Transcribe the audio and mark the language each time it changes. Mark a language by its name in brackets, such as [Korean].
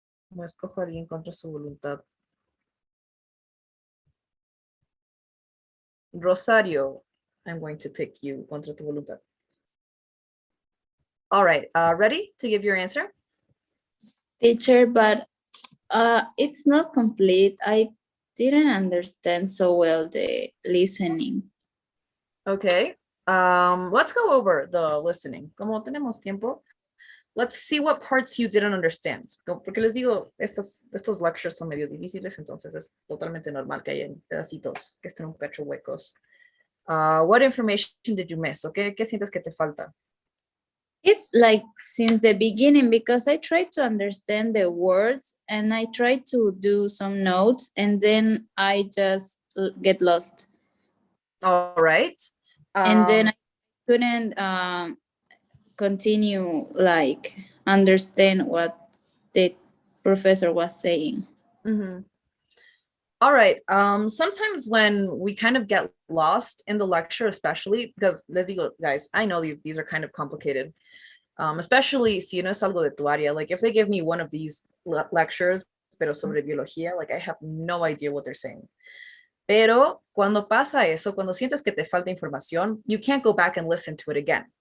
[Spanish] No escojo a alguien contra su voluntad. [English] Rosario, I'm going to pick you [Spanish] contra tu voluntad. [English] All right, ready to give your answer? Teacher, but it's not complete. I didn't understand so well the listening. Okay, let's go over the listening. [Spanish] Como tenemos tiempo, [English] let's see what parts you didn't understand. [Spanish] Porque les digo, estos lectures son medio difíciles, entonces es totalmente normal que hayan pedacitos que estén un cacho huecos. [English] What information did you miss? [Spanish] ¿Qué sientes que te falta? [English] It's like since the beginning, because I tried to understand the words and I tried to do some notes and then I just get lost. All right. And then I couldn't continue like understand what the professor was saying. Mm-hmm. All right. Sometimes when we kind of get lost in the lecture, especially because [Spanish] les digo, [English] guys, I know these are kind of complicated. Especially [Spanish] si no es algo de tu área. [English] Like if they give me one of these lectures, [Spanish] pero sobre biología, [English] like I have no idea what they're saying. [Spanish] Pero cuando pasa eso, cuando sientes que te falta información, [English] you can't go back and listen to it again.